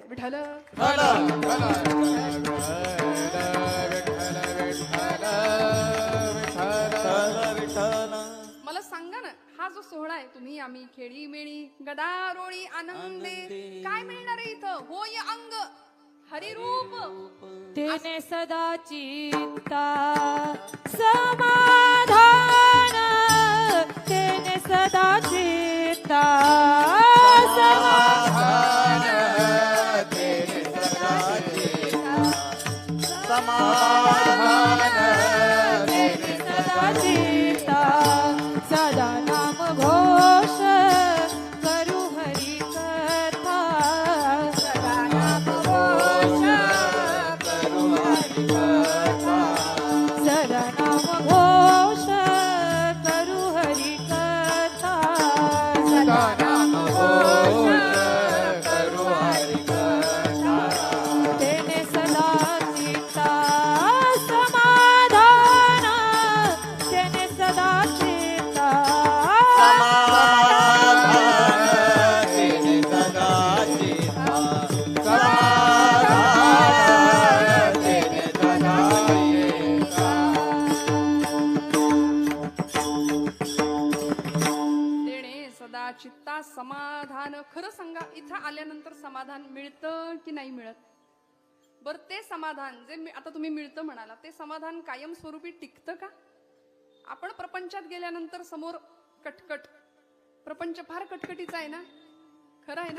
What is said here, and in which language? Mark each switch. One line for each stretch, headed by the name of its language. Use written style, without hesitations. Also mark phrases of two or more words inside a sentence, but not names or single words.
Marathi: विठ्ठल मला सांगा ना, हा जो सोहळा आहे, तुम्ही आम्ही खेळी मेळी गदारोळी आनंदे, काय मिळणार आहे इथं? होय अंग हरिरूप, तेने सदा चित्ता समाधान, तेने सदा चित्ता समाधान, तेने सदा चित्ता समाधान, तेने सदा चित्ता सदा नाम घोष करू हरि कथा, सदा नाम घोष करू हरि कथा, सदा नाम घोष करू हरि कथा, सदा नाम घोष करू हरि कथा, तेने सदा चित्ता समाधान, तेने सदा चित्ता समाधान, तेने सदा चित्ता समाधान, तेने सदा देणे सदा चित्ता समाधान. खरं सांगा, इथं आल्यानंतर समाधान मिळतं की नाही मिळत? बर, ते समाधान जे आता तुम्ही मिळतं म्हणाला, ते समाधान कायमस्वरूपी टिकतं का? आपण प्रपंचात गेल्यानंतर समोर कटकट, प्रपंच फार कटकटीचा आहे ना, खरं आहे ना?